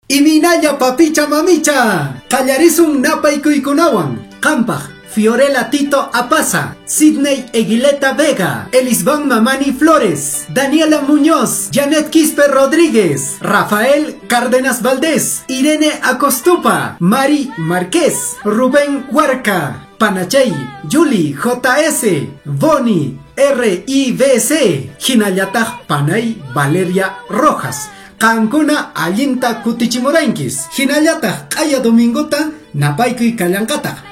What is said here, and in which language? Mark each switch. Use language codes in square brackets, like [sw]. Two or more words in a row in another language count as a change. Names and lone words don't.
[qu] Iminalla papicha mamicha. Callarisun napaykuykunawan. Qampaq Fiorella Tito Apasa, Sidney Eguileta Vega, Elisban Mamani Flores, Daniela Muñoz, Janet Quispe Rodríguez, Rafael Cárdenas Valdés, Irene Acostupa, Mari Márquez, Rubén Huarca, Panachay, Yuli JS, Boni RIBC, Hinallataq Panay Valeria Rojas. Kankuna allinta kutichimurankis. Hinallataq q'aya domingota napaykuy kallankata.